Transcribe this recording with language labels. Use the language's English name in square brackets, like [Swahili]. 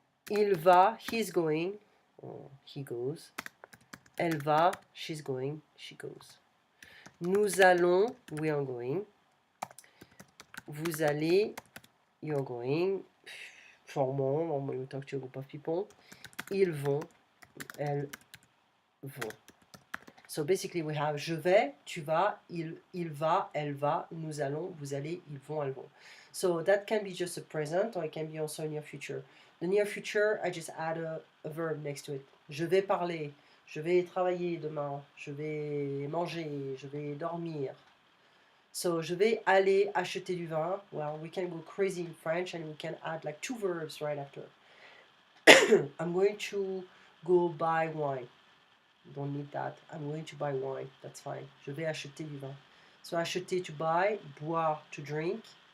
[French] Il va, [English] he's going or he goes. [French] Elle va, [English] she's going, she goes. [French] Nous allons, [English] we are going. [French] Vous allez, [English] you're going. Formons, normally we talk to a group of people. [French] Ils vont, elles vont. [English] So basically we have [French] je vais, tu vas, il va, elle va, nous allons, vous allez, ils vont, elles vont. [English] So that can be just a present or it can be also near future. The near future, I just add a verb next to it. [French] Je vais parler, je vais travailler demain, je vais manger, je vais dormir. So je vais aller acheter du vin. [English] Well, we can go crazy in French and we can add like two verbs right after. I'm going to go buy wine. Don't need that. I'm going to buy wine. That's fine. [French] Je vais acheter du vin. [English] So acheter to buy, boire to drink.